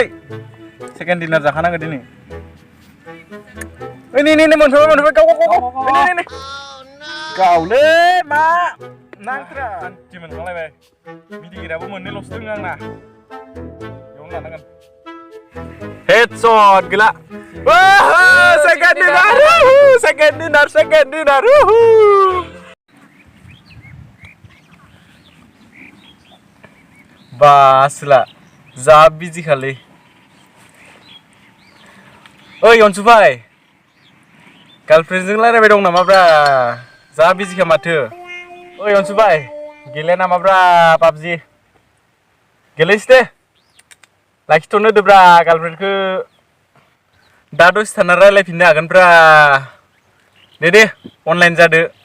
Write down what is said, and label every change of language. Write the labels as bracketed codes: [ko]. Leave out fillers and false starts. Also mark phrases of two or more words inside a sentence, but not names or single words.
[en] Second dinner [brx] जाखानांगौ दिनै. ओइ नै मोनफैबाय गाव. नै. गावलै मा नांथ्रा आन्थि मोनखांलायबाय. मिडिगिराबो मोननैल'सो दङ आंना. बेयावनो लानांगोन. [en] Headshot gila. Wah, second dinner. [brx] Basla, जा बिजि खालै ओइ अनसुफाय गार्लफ्रेन्डजों रायलायबाय दं नामाब्रा जा बिजिखा माथो ओइ अनसुफाय गेले नामाब्रा पाबजि गेलेसै दे लाखिथ'नो होदोब्रा गार्लफ्रेन्डखौ दा दसे थाना रायलायफिननो हागोनब्रा दे अनलाइन जादो